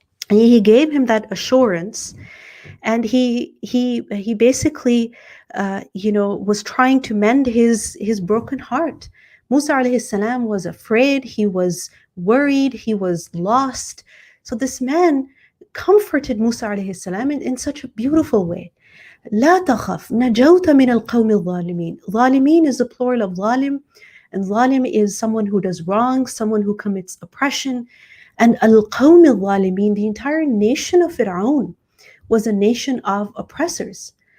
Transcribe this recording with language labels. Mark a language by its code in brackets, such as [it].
[en] And he gave him that assurance, and he basically was trying to mend his broken heart. Musa alayhi salam was afraid, he was worried, he was lost. So this man comforted Musa alayhi salam in such a beautiful way. [ar] لا تخف نجوت من القوم الظالمين. [en] ظالمين is the plural of ظالم, and ظالم is someone who does wrong, someone who commits oppression. And [ar] القوم الظالمين, [en] the entire nation of Fir'aun, was a nation of oppressors.